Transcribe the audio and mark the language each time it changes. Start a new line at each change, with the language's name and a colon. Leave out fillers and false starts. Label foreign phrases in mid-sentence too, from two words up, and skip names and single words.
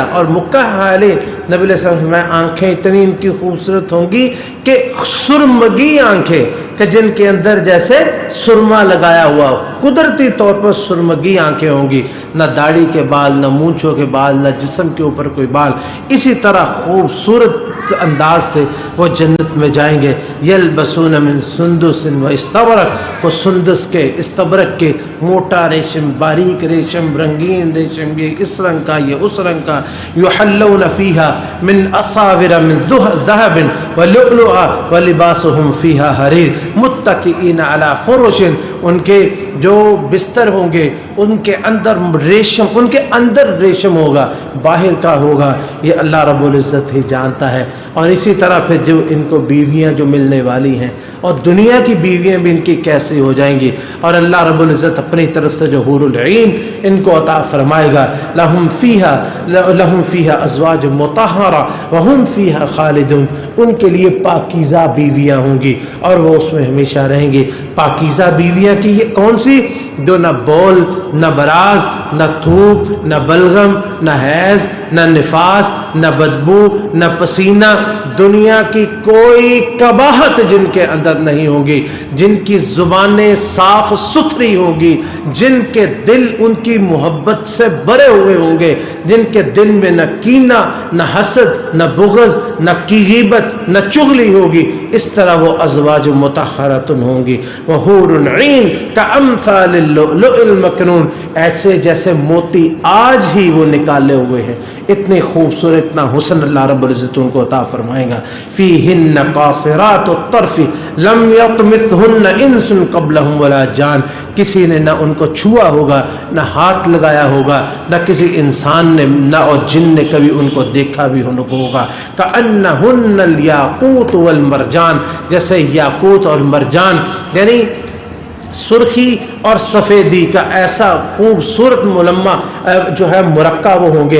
Urdu: اور مکحلین، نبی علیہ السلام میں آنکھیں اتنی ان کی خوبصورت ہوں گی کہ سرمگی آنکھیں، کہ جن کے اندر جیسے سرما لگایا ہوا، قدرتی طور پر سرمگی آنکھیں ہوں گی، نہ داڑھی کے بال، نہ مونچھوں کے بال، نہ جسم کے اوپر کوئی بال، اسی طرح خوبصورت انداز سے وہ جنت میں جائیں گے۔
Arabic: یلبسون من سندس و استبرق،
Urdu: وہ سندس کے استبرق کے موٹا ریشم، باریک ریشم، رنگین ریشم، یہ اس رنگ کا یہ اس رنگ کا۔
Arabic: یحلون فیہا من اصاور من ذہب ولؤلؤا ولباسہم فیہا حریر، متكئين على فرش,
Urdu: ان کے جو بستر ہوں گے ان کے اندر ریشم، ان کے اندر ریشم ہوگا، باہر کا ہوگا یہ
Arabic: اللہ رب العزت
Urdu: ہی جانتا ہے. اور اسی طرح پھر جو ان کو بیویاں جو ملنے والی ہیں اور دنیا کی بیویاں بھی ان کی کیسے ہو جائیں گی، اور
Arabic: اللہ رب العزت
Urdu: اپنی طرف سے جو
Arabic: حور العین
Urdu: ان کو عطا فرمائے گا,
Arabic: لهم فيها أزواج مطهرة وهم فيها خالدون,
Urdu: ان کے لیے پاکیزہ بیویاں ہوں گی اور وہ اس میں ہمیشہ رہیں گی. پاکیزہ بیویاں کی یہ کون سی، جو نہ بول نہ براز نہ تھوک نہ بلغم نہ حیض نہ نفاس نہ بدبو نہ پسینہ، دنیا کی کوئی قباحت جن کے اندر نہیں ہوگی، جن کی زبانیں صاف ستھری ہوں گی، جن کے دل ان کی محبت سے بھرے ہوئے ہوں گے، جن کے دل میں نہ کینہ نہ حسد نہ بغض نہ غیبت نہ چغلی ہوگی، اس طرح وہ
Arabic: أزواج مطهرة
Urdu: ہوں گی.
Arabic: وحور عين كأمثال اللؤلؤ المكنون,
Urdu: ایسے جیسے موتی آج ہی وہ نکالے ہوئے ہیں، اتنے خوبصورت، اتنا حسن
Arabic: اللہ رب العزت
Urdu: ان کو عطا فرمائے گا.
Arabic: فيهن قاصرات الطرف لم يطمثهن إنس قبلهم ولا جان,
Urdu: کسی نے نہ ان کو چھوا ہوگا، نہ ہاتھ لگایا ہوگا، نہ کسی انسان نے نہ اور جن نے کبھی ان کو دیکھا بھی ہوگا.
Arabic: كأنهن الياقوت والمرجان,
Urdu: جیسے یاقوت اور مرجان یعنی سرخی اور سفیدی کا ایسا خوبصورت ملمع جو ہے مرکع وہ ہوں گے.